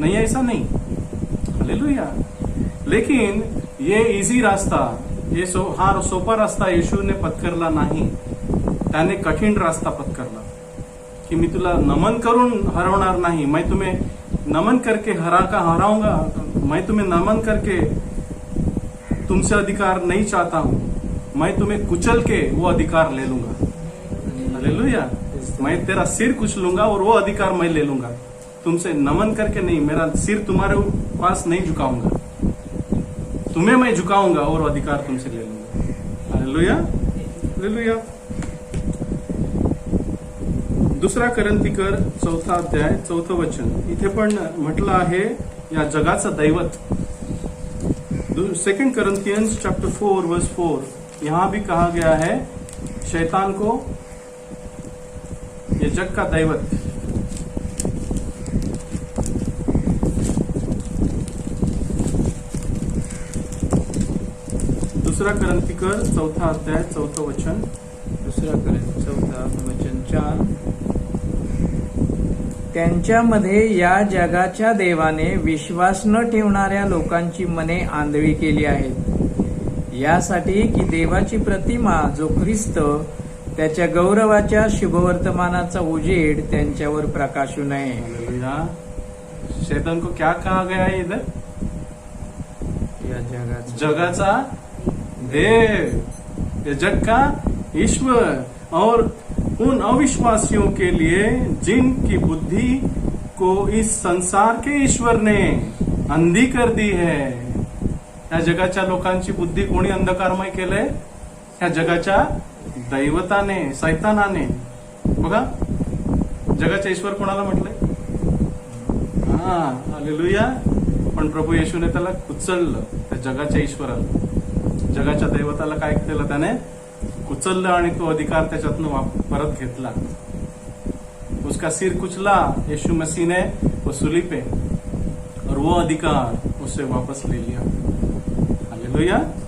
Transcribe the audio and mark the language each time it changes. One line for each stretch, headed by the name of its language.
Hindi: नहीं, ऐसा नहीं, हालेलुया। लेकिन ये इजी रास्ता, ये सोपा रास्ता
Marathi: येशूने पत्करला नाही, त्याने कठीण रास्ता पत्करला की मी तुला नमन करून हरवणार नाही,
Hindi: मैं तुम्हें नमन करके हराऊंगा, मैं तुम्हें नमन करके तुमसे अधिकार नहीं चाहता हूं, मैं तुम्हें कुचल के वो अधिकार ले लूंगा। हालेलुया। मैं तेरा सिर कुचलूंगा और वो अधिकार मैं ले लूंगा, तुमसे नमन करके नहीं, मेरा सिर तुम्हारे पास नहीं झुकाऊंगा, तुम्हें मैं झुकाऊंगा और अधिकार तुमसे ले लूंगा। Hallelujah, hallelujah.
Marathi: दुसरा करंथीकर 4 अध्याय 4 वचन, इथे पण म्हटलं आहे या जगाचं दैवत।
English: 2 Corinthians chapter 4 verse 4,
Hindi: यहां भी कहा गया है शैतान को ये जग का दैवत। दूसरा करंथीकर 4 अध्याय 4 वचन,
Marathi: दुसरा करंथी 4 वचन 4, त्यांच्यामध्ये या जगाच्या देवाने विश्वास न ठेवणाऱ्या लोकांची मने आंधळी केली आहेत, यासाठी की देवाची प्रतिमा जो ख्रिस्त त्याच्या गौरवाच्या शुभवर्तमानाचा उजेड त्यांच्यावर प्रकाशू नये. हालेलुया।
Hindi: शैतान को क्या कहा गया है इधर?
Marathi: या जगाचा देव,
Hindi: ये जग का ईश्वर, और उन अविश्वासियों के लिए जिनकी बुद्धि को इस संसार के ईश्वर ने अंधी कर दी है।
Marathi: या जगाच्या लोकांची बुद्धी कोणी अंधकारमय केलंय? या जगाच्या दैवताने, सैतानाने। बघा, जगाचा ईश्वर कोणाला म्हटलंय? हा, हालेलुया। पण प्रभू येशूने त्याला कुचललं, त्या जगाच्या ईश्वराला, जगाच्या दैवताला काय केलं? त्याने कुचललं आणि तो अधिकार त्याच्यातनं परत घेतला।
Hindi: उसका सिर कुचला यीशु मसीह ने वो सूली पे, और वो अधिकार उससे वापस ले लिया। हालेलुया।